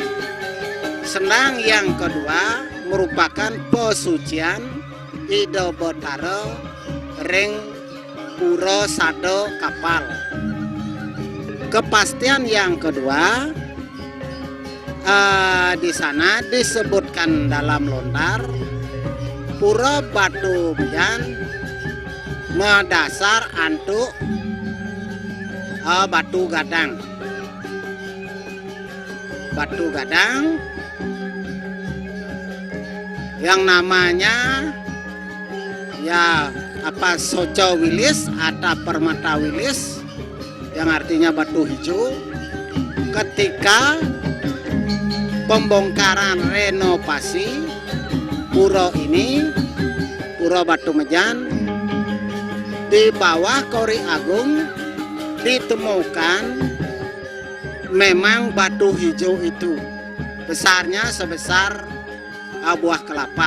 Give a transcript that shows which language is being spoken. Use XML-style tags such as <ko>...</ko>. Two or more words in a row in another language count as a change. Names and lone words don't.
<id>Senang yang kedua merupakan pesucian</id> <ban>Ida Betara ring</ban> <id>Pura Sado Kapal. Kepastian yang kedua di sana disebutkan dalam lontar Pura Batumejan</id> <ban>medasar antuk batu gadang.</ban> <id>Batu gadang yang namanya Soco Wilis atau Permata Wilis, yang artinya batu hijau. Ketika pembongkaran renovasi pura ini, Pura Batumejan, di bawah Kori Agung ditemukan memang batu hijau itu besarnya sebesar buah kelapa.</id>